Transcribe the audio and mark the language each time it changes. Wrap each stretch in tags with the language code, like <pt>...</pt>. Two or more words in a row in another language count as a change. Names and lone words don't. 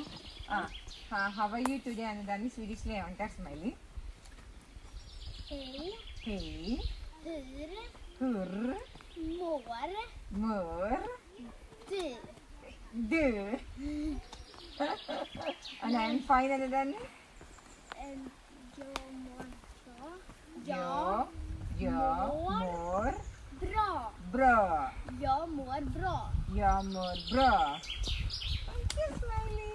<en>How are you today</en> <te>అనే దాన్ని స్వీడిష్లో ఏమంటారు స్మైలీ?</te> <sv>Hej hur mår du</sv> <te>అని</te> <en>I'm fine</en> <te>అనే దాన్ని</te> <sv>Jag mår bra. bra. Jag mår bra. Jag mår bra.</sv> <en>Thank you, Smiley.</en>